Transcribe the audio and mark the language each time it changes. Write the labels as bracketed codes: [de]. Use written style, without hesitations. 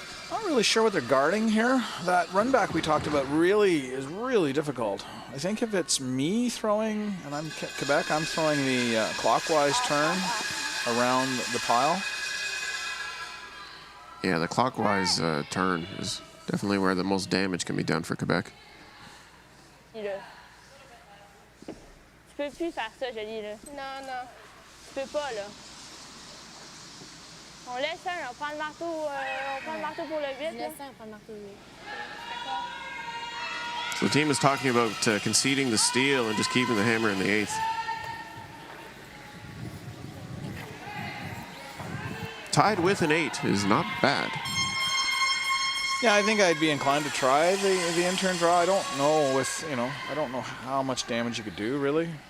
[en] Not really sure what they're guarding here. That run back we talked about is really difficult. I think if it's me throwing, and I'm Quebec, I'm throwing the clockwise turn around the pile. Yeah, the clockwise turn is definitely where the most damage can be done for Quebec. [fr] Tu peux plus faire ça, je dis là. Non. Tu peux pas là. On laisse un, on prend le marteau pour le 8. Laisse un, on prend le marteau 8. [en] So the team is talking about conceding the steal and just keeping the hammer in the 8th. Tied with an 8 is not bad. Yeah, I think I'd be inclined to try the in-turn draw. I don't know I don't know how much damage you could do, really.